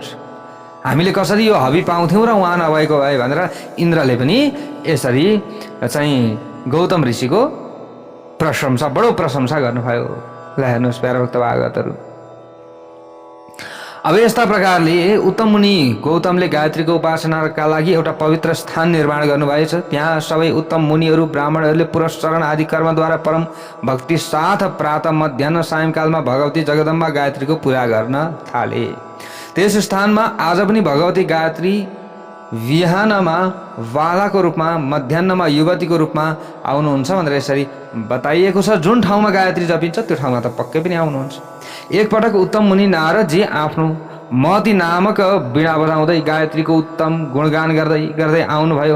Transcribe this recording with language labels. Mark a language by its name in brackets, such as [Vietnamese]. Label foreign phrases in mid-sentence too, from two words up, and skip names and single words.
[Nepali] हामीले कसरी यो हबी पाउँथ्यौँ र उहाँ नभएको भए भनेर इन्द्रले पनि यसरी चाहिँ गौतम ऋषिको प्रशंसा, बडो प्रशंसा गर्नुभयो। ल हेर्नुहोस् प्यारा भक्त भागवतहरू, अब यस्ता प्रकारले उत्तम मुनि गौतमले गायत्रीको उपासनाका लागि एउटा पवित्र स्थान निर्माण गर्नुभएछ। त्यहाँ सबै उत्तम मुनिहरू ब्राह्मणहरूले पुरस्चरण आदि कर्मद्वारा परम भक्ति साथ प्रातः मध्याह्न सायंकालमा भगवती जगदम्बा गायत्रीको पूजा गर्न थाले। त्यस स्थानमा आज पनि भगवती गायत्री बिहानमा बालाको रूपमा, मध्याह्नमा युवतीको रूपमा आउनुहुन्छ भनेर यसरी बताइएको छ। जुन ठाउँमा गायत्री जपिन्छ त्यो ठाउँमा त पक्कै पनि आउनुहुन्छ। एकपटक उत्तम मुनि नारदजी आफ्नो मति नामक वीणा बजाउँदै गायत्रीको उत्तम गुणगान गर्दै गर्दै आउनुभयो।